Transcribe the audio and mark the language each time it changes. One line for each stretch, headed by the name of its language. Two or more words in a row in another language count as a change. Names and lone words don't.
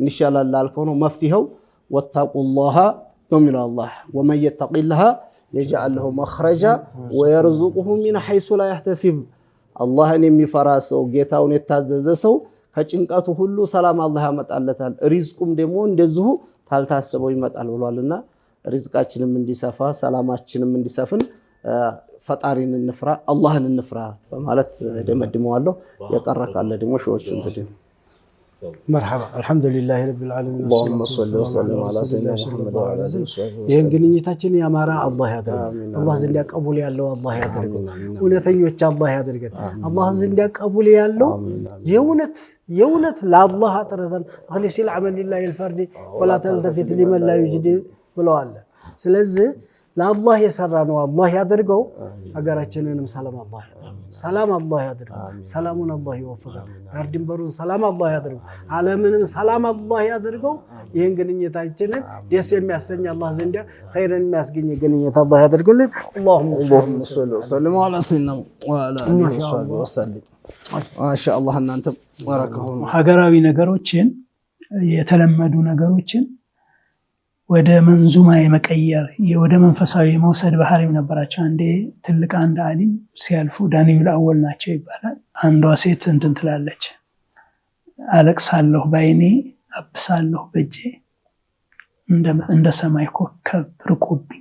Amharic: ይሻላል ላልከው ነው መፍትሄው ወተቁላህ ነው የሚለው አላህ
Arabic: ومن يتق الله يجعل له مخرجا ويرزقه من حيث لا يحتسب።
Amharic: አላህን የሚፈራ ሰው ጌታውን የታዘዘ ሰው ከጭንቀቱ ሁሉ ሰላም አላህ ያመጣለታል። ሪዝቁም ደግሞ እንደዚሁ ታልታሰበው ይመጣል ብሏልና ሪዝቃችንም እንዲሰፋ ሰላማችንም እንዲሰፍን ፈጣሪን እንፍራ አላህን እንፍራ በማለት ደመድመዋለሁ። የቀረ ካለ ደግሞ ሾዎችን ተደም
Arabic: مرحبا الحمد لله رب العالمين اللهم صل وسلم على سيدنا محمد وعلى اله وصحبه
Amharic: ይሄን ግንኙነታችን ያማራ አላህ ያድርገን። አላህ ዘንድ ቀቡል ያለው አላህ ያድርገን። እውነተኞች አላህ ያድርገን። አላህ ዘንድ ቀቡል ያለው የእውነት ለአላህ አጥረተን
Arabic: خلص العمل لله الفرد ولا تلتفت لمن لا يجد
Amharic: ብለዋል። ስለዚህ ለአላህ የሰራ ነው አላህ ያድርገው። ሀገራችንንም ሰላም አላህ ያድርገው። ሰላም አላህ ያድርገው። ሰላሙን አላህ ይወፍቀው። ዳር ድንበሩን ሰላም አላህ ያድርገው። ዓለምንም ሰላም አላህ ያድርገው። ይሄን ግንኙነታችንን ደስ የሚያሰኝ አላህ ዘንድ ኸይርን የሚያስገኝ ግንኙነት አላህ ያድርግልን።
Arabic: اللهم صل وسلم على سيدنا وعلى اله وصحبه وسلم ما شاء الله
Amharic: እናንተ ወራከሁ ሀገራዊ ነገሮችን የተለመዱ ነገሮችን ወደ መንዙማ የመቀየር ወደ መንፈሳዊ የመውሰድ ባህሪም ነበራቸው። አንድ ዓሊም ሲያልፉ ዳንኤል አወል ናቸው ይባላል። አንዷ ሴት እንትን ትላለች፣ አለቅሳለሁ ባይኔ አብሳለሁ በእጄ እንደ ሰማይ ኮከብ ርቆብኝ